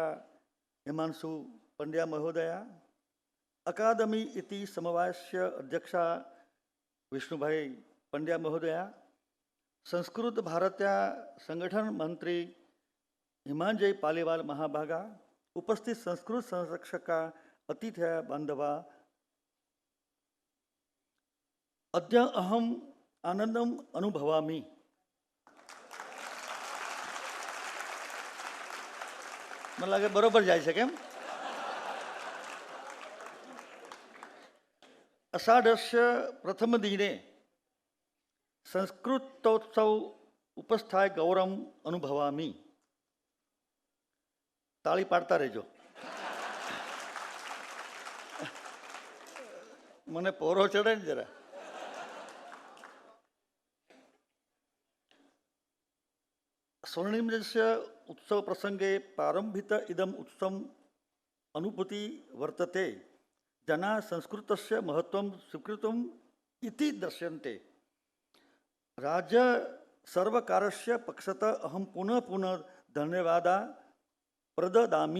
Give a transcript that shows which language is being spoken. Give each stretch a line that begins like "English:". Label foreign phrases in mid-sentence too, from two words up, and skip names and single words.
Sanskrit: हिमांशु पंड्या महोदया, अकादमी इति समवायस्य अध्यक्षा विष्णुभाई पंड्या महोदया, संस्कृत भारत्या संगठन मंत्री हिमांजय पालीवाल महाभागा, उपस्थित संस्कृत संरक्षका अतिथ्य बांधवा, अद्य अहम आनंदम अनुभवामि.
Gujarati: મને લાગે બરોબર જાય છે કેમ?
Sanskrit: अषाढस्य प्रथम दिने संस्कृतोत्सव उपस्थाय गौरम अनुभवामी.
Gujarati: તાળી પાડતા રહેજો. મને પોરો ચડે ને જરા.
Sanskrit: સ્વર્ણિમસ્ય उत्सव प्रसंगे प्रारंभित इदम उत्सव अनुभूति वर्तते. जना संस्कृतस्य महत्वं स्वीकृतम् इति दर्श्यन्ते. राज्य सर्वकारस्य पक्षतः अहं पुनः पुनः धन्यवादा प्रददामि.